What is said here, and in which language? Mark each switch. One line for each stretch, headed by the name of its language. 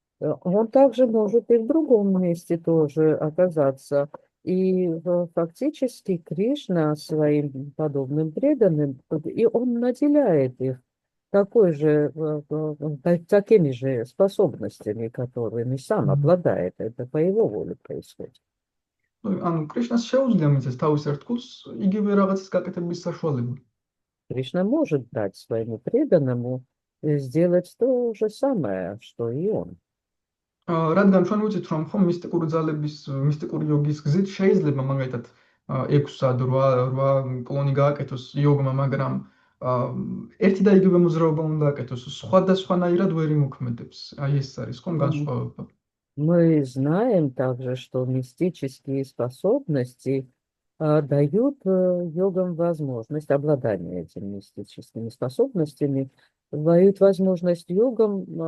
Russian: Он также может и в другом месте тоже оказаться. И фактически Кришна своим подобным преданным, и он наделяет их такими же способностями, которыми сам обладает. Это по его воле происходит.
Georgian: ანუ კრიშნას შეუძლია მისცეს თავის ერთგულს იგივე რაღაცის გაკეთების საშუალება.
Russian: Кришна может дать своему преданному сделать то же самое, что и он.
Georgian: რადგან ჩვენ ვიცით, რომ ხომ მისტიკური ძალების, მისტიკური იოგის გზით შეიძლება მაგალითად 6-ად 8 კლონი გააკეთოს იოგმა, მაგრამ ერთი და იგივე მოძრაობა უნდა აკეთოს, სხვადასხვანაირად ვერ იმოქმედებს. აი ეს არის ხომ განსხვავება.
Russian: Мы знаем также, что мистические способности дают йогам возможность обладания этими мистическими способностями, дают возможность йогам